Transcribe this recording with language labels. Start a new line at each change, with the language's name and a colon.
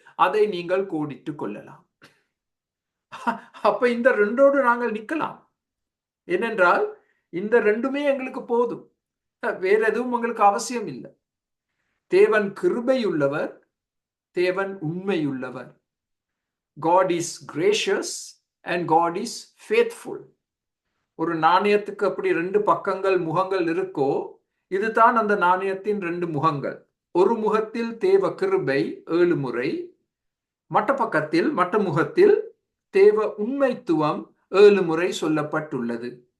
Tamil: அதை நீங்கள் கோடிட்டுக் கொள்ளலாம். அப்ப இந்த 2ஓடு நாங்கள் நிற்கலாம். ஏனென்றால் இந்த 2மே எங்களுக்கு போதும், வேற எதுவும் உங்களுக்கு அவசியம் இல்லை. தேவன் கிருபையுள்ளவர், தேவன் உண்மையுள்ளவர்.
English: God is gracious and God is faithful.
Tamil: ஒரு நாணயத்துக்கு அப்படி 2 பக்கங்கள், முகங்கள் இருக்கோ, இதுதான் அந்த நாணயத்தின் 2 முகங்கள். ஒரு முகத்தில் தேவ கிருபை 7 முறை, மற்ற முகத்தில் தேவ உண்மைத்துவம் 7 முறை சொல்லப்பட்டுள்ளது.